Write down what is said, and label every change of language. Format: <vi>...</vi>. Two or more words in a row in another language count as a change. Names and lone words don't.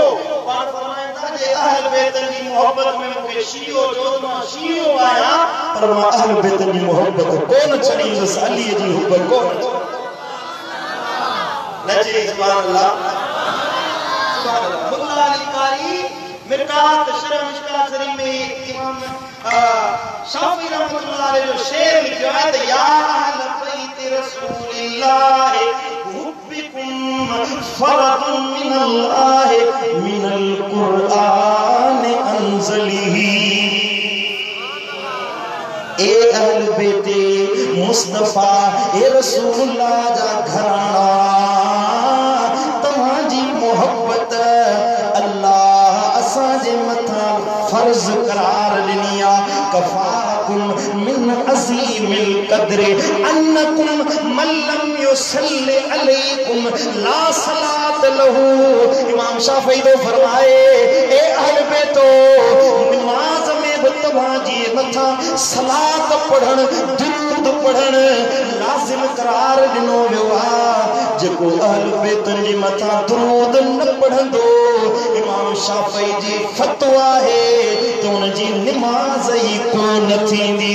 <sd>पाण फरमाइनि था जे अहल बैतनि जी मोहब्बत में मूंखे शियो जो मां शियो आहियां, पर मां अहल बैतनि जी मोहब्बत कोन छॾींदुसि, अलीअ जी हुब कोन। नजी</sd> <ar>سبحان الله, سبحان الله.</ar> <sd>मुल्ला अली कारी मिरकात शरह मिशकात शरीफ में इमाम शाफी</sd> <ar>رحمة الله عليه</ar> <sd>जो शेर लिखियो है त</sd> <ar>يا أهل بيت رسول الله حبكم فرض من الله من القرآن أنزله.</ar> <sd>ए अहल बैत मुस्तफा ए रसूलुल्लाह जा घराना, तव्हांजी मोहब्बत अल्लाह असांजे मथां फर्ज़ करार ॾिनी आहे।</sd> <ar>كفاكم من عظيم القدر أنكم من لم يصل عليكم لا صلاة له.</ar> <sd>इमाम शाफ़ी तो फरमाए ए अहल बैतो, नमाज़ में बि तव्हांजी मथां सलात पढ़ण, दुरूद पढ़ण लाज़िम करार ॾिनो वियो आहे। जेको अहल बैतनि जे मथां दुरूद न पढ़ंदो, इमाम शाफ़ी जी फ़तवा आहे त उनजी निमाज़ ई कोन थींदी।</sd>